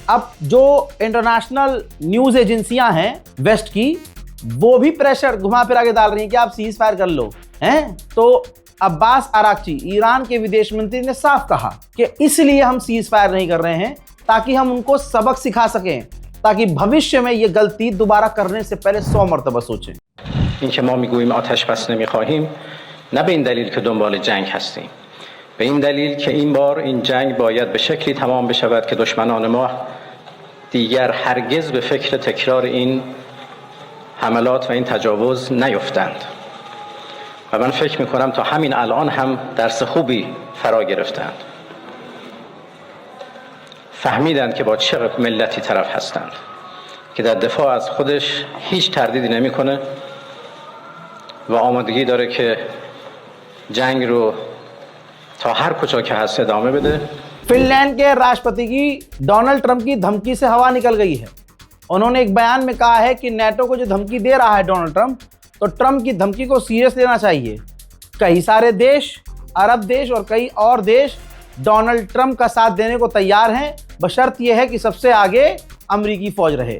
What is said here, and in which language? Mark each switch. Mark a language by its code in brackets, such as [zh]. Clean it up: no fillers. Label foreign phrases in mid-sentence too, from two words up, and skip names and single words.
[hi] अब जो [en] international news [hi] एजेंसियां हैं वेस्ट की, वो भी प्रेशर घुमा फिरा के डाल रही हैं कि आप [en] cease fire [hi] कर लो, हैं? तो अब्बास अराक्ची, ईरान के विदेश मंत्री, ने साफ कहा कि इसलिए हम [en] cease fire [hi] नहीं कर रहे हैं ताकि हम उनको सबक सिखा सकें, ताकि भविष्य में ये गलती दोबारा करने से पहले 100 मरतबा सोचें। [fa] اینکه ما میگوییم آتش بس نمیخواهیم نه به این دلیل که دنبال جنگ هستیم، به این دلیل که این بار این جنگ باید به شکلی تمام بشود که دشمنان ما دیگر هرگز به فکر تکرار این حملات و این تجاوز نیفتند و من فکر میکنم تا همین الان هم درس خوبی فرا گرفتند، فهمیدند که با چه ملتی طرف هستند که در دفاع از خودش هیچ تردیدی نمیکنه و آمادگی داره که جنگ رو تا هر کجا که هست ادامه بده। [hi] फिनलैंड के राष्ट्रपति की डोनाल्ड ट्रंप की धमकी से हवा निकल गई है। उन्होंने एक बयान में कहा है कि नेटो को जो धमकी दे रहा है डोनाल्ड ट्रंप, तो ट्रंप की धमकी को सीरियस लेना चाहिए। कई सारे देश, अरब देश और कई और देश डोनाल्ड ट्रंप का साथ देने को तैयार हैं, बशर्त यह है कि सबसे आगे अमेरिकी फौज रहे।